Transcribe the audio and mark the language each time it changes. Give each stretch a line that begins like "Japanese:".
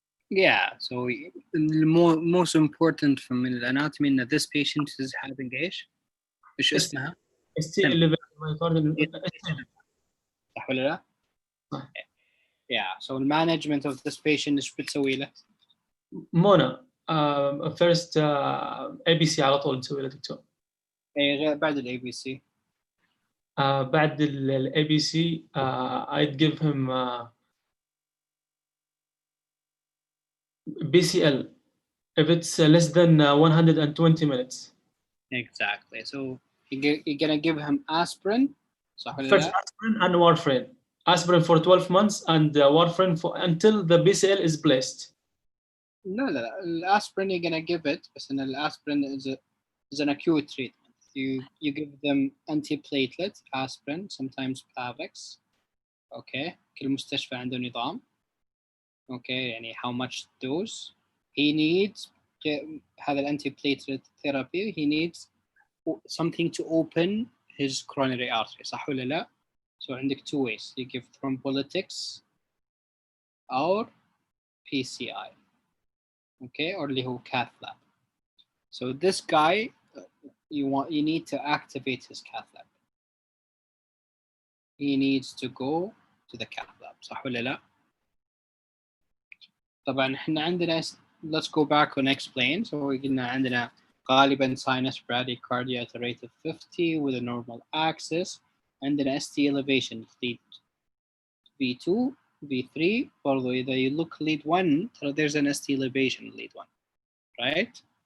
English: Yeah, so the most important from الانatomy that this patient is having
Arabic: ايش اسمها؟
English: ST elevation myocardial
Arabic: صح ولا لا؟ صح.
English: Yeah, so the management of this patient
Arabic: ايش بتسوي له؟ منى first ABC على طول نسوي له دكتور. غير بعد ال ABC. بعد ال
English: ABC I'd give him BCL if it's less than 120 minutes. Exactly. So you're gonna give him aspirin.
Arabic: صح ولا
English: First
Arabic: لا؟
English: aspirin and warfarin. Aspirin for 12 months and warfarin for until the BCL is placed.
Arabic: لا لا لا الاسبرين
English: you're gonna give it
Arabic: بس ان الاسبرين
English: is an acute treatment. You give them antiplatelet aspirin, sometimes Plavix. Okay.
Arabic: كل مستشفى عنده نظام. Okay.
English: يعني how much dose he needs. هذا antiplatelet therapy he needs something to open his coronary artery.
Arabic: صح ولا لا؟ So عندك
English: two ways. You give thrombolytics or PCI. Okay, or
Arabic: اللي هو
English: cath lab. So this guy, you need to activate his cath lab. He needs to go to the cath lab.
Arabic: صح ولا لا؟ طبعا احنا عندنا
English: let's go back and explain. So
Arabic: قلنا عندنا غالبا
English: sinus bradycardia at a rate of 50 with a normal axis. عندنا ST elevation lead V2, V3.
Arabic: برضو إذا
English: you look lead 1 there's an ST elevation lead 1, right?